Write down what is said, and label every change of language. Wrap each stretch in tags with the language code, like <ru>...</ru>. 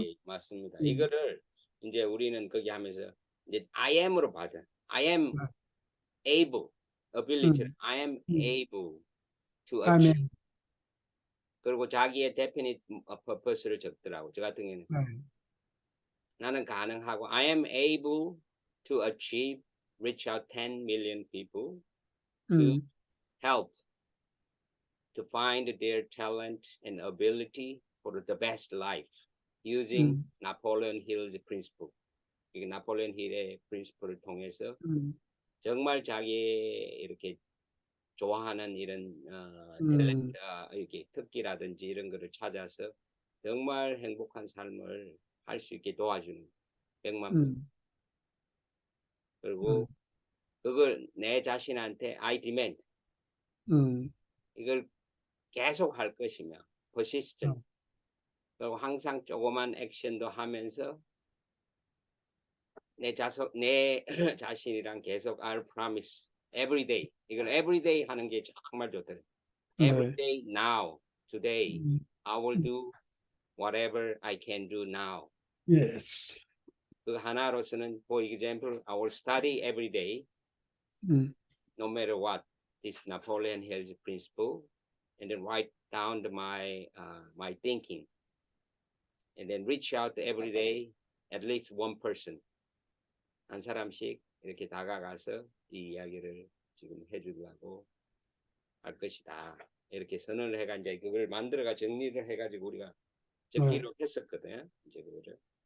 <ko>예, 맞습니다. 음. 이거를 이제 우리는 거기 하면서 이제 I am으로 받아.</ko> <en>I am</en> <ko>네.</ko> <en>able, ability. 음. I am 음. able to achieve.</en> <ko>아멘. 그리고 자기의 definite purpose를 적더라고. 저 같은 경우는 네. 나는 가능하고</ko> <en>I am able to achieve, reach out 10 million people to 음. help to find their talent and ability for the best life using 음. Napoleon Hill's principle.</en> <ko>이게 나폴레온 힐의 프린시플을 통해서 음. 정말 자기 이렇게 좋아하는 이런 음. 탤런트, 이렇게 특기라든지 이런 거를 찾아서 정말 행복한 삶을 할 수 있게 도와주는 100만 명. 음. 그리고 그걸 내 자신한테</ko> <en>I demand 음.</en> <ko>이걸 계속 할 것이며 persistent. 그리고 항상 조그만 액션도 하면서 내 자신이랑 계속</ko> <en>I'll promise every day.</en> <ko>이건 every day 하는 게 정말 좋더라고요.</ko> <en>Every</en> <ko>네.</ko> <en>day now, today, 음. I will do whatever I can do now. Yes.</en> <ko>그 하나로서는,</ko> <en>for example, I will study every day, 음. no matter what, this Napoleon Hill's principle, and then write down my thinking, and then reach out every day, at least one person.</en> <ko>한 사람씩 이렇게 다가가서 이 이야기를 지금 해주려고 할 것이다. 이렇게 선언을 해가 이제 그걸 만들어가 정리를 해가지고 우리가 적기로 했었거든. 이제 그거를.</ko>